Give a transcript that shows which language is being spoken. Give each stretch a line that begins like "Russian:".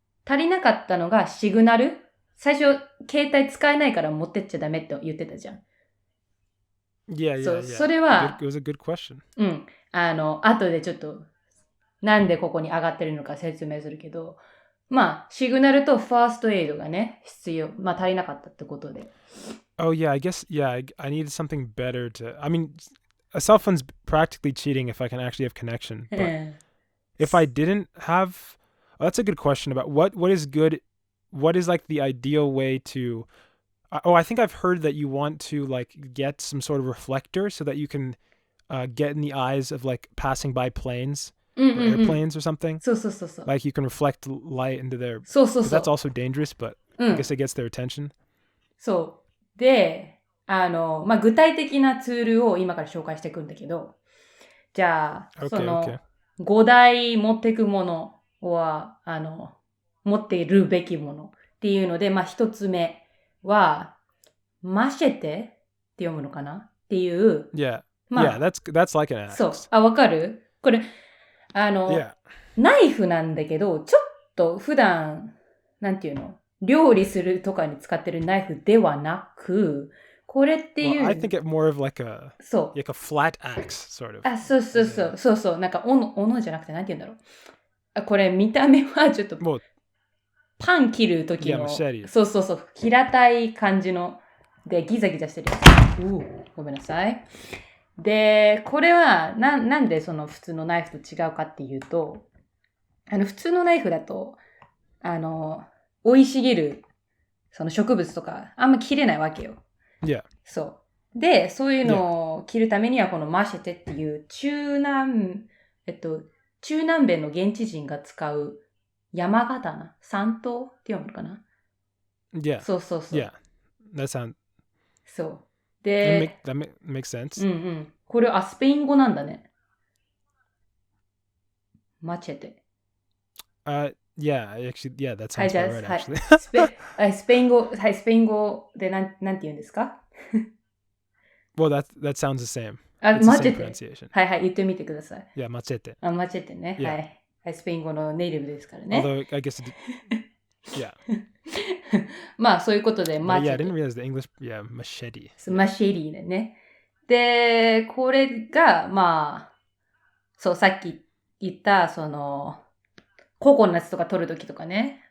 Japanese: 足りなかったのがシグナル。最初、携帯使えないから持ってっちゃダメって言ってたじゃん。
English: Yeah.
Japanese: それは、
English: It was a good question.
Japanese: うん。後でちょっと、なんでここに上がってるのか説明するけど、まあ、シグナルとファーストエイドがね、必要。まあ、足りなかったってことで。
English: Oh, yeah, I guess, I needed something better to... I mean, a cell phone's practically cheating if I can actually have connection. But if I didn't have... Oh, that's a good question about what is good... What is, like, the ideal way to... I think I've heard that you want to, like, get some sort of reflector so that you can get in the eyes of, like, passing by planes or airplanes or something.
Japanese: そう。
English: Like, you can reflect light into their...
Japanese: そう。
English: That's also dangerous, but I guess it gets their attention.
Japanese: そう。で、まあ、具体的なツールを今から紹介していくんだけど、じゃあ、その、5大持っていくものは、持っているべきものっていうので、まあ、1つ目は、マシェテって読むのかなっていう。
English: Yeah. まあ、that's like an axe.
Japanese: そう。わかる？これ、ナイフなんだけど、ちょっと普段、なんていうの？料理するとかに使ってるナイフではなく、これっていう。
English: Well, I think it more of like a flat axe, sort of.
Japanese: そう。なんか、斧じゃなくて、なんて言うんだろう。これ、見た目はちょっと、パン切るときの、そう。平たい感じの、で、ギザギザしてるやつ。ごめんなさい。で、これは、なんでその普通のナイフと違うかっていうと、普通のナイフだと、生い茂る、その植物とか、あんま切れないわけよ。
English: Yeah.
Japanese: そう。で、そういうのを切るためには、このマシェテっていう中南米の現地人が使う山刀、三刀って読むのかな？
English: Yeah.
Japanese: そう。
English: Yeah. That sounds...
Japanese: そう。で、
English: that makes sense.
Japanese: これ、スペイン語なんだね。マチェテ。
English: Yeah, that sounds right, actually.
Japanese: スペイン語でなんて言うんですか？
English: Well, that sounds the same.
Japanese: マチェテ。はい、言ってみてください。マチェテ。マチェテね。はい。スペイン語のネイティブですからね。
English: Although, I guess Yeah.
Japanese: まあそういうことで、
English: But yeah, I didn't realize the English, yeah, machete.
Japanese: マシェリーでね。で、これが、まあ、そう、さっき言った、その、ココナッツとか取るときとかね。